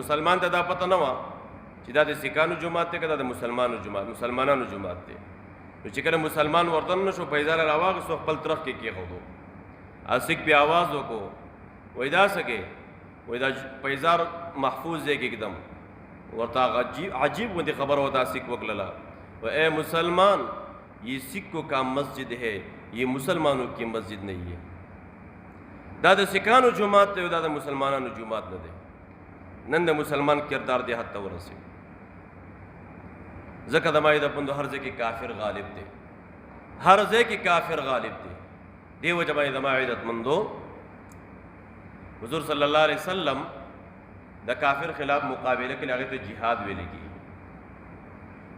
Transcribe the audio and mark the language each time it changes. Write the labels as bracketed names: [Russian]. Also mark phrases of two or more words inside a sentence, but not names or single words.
[Pashto] مسلمان ته دا پته نه وه چې دا د سکانو جومات دی که دا د مسلمانانو جومات دی. نو چې کله مسلمان وردن نه شو، پیزار راواغېستو، خپل ترخ کې کېښودو، سکھ پې آواز وکړو، وایي دا څه کې؟ وایي دا پیزار محفوظ ځای کې ږدم. ورته عجیب غوندې خبره ورته سکھ وکړله، و [Urdu] اے مسلمان یہ سکھوں کا مسجد ہے، یہ مسلمانوں کی مسجد نہیں ہے. [Pashto] دا د سکانو جماعت دی، دا د مسلمانانو جماعت نه دی. نن د مسلمان کردار دې حد ته ورسېږي، ځکه د مایې د پندو هر ځای کې کافر غالب دی، هر ځای کې کافر غالب دی. دې وجه باندې د ما عزتمندو حضور [Arabic] صلی الله علیه وسلم [Pashto] د کافر خلاف مقابله کې هغې ته جهاد ویل کېږي.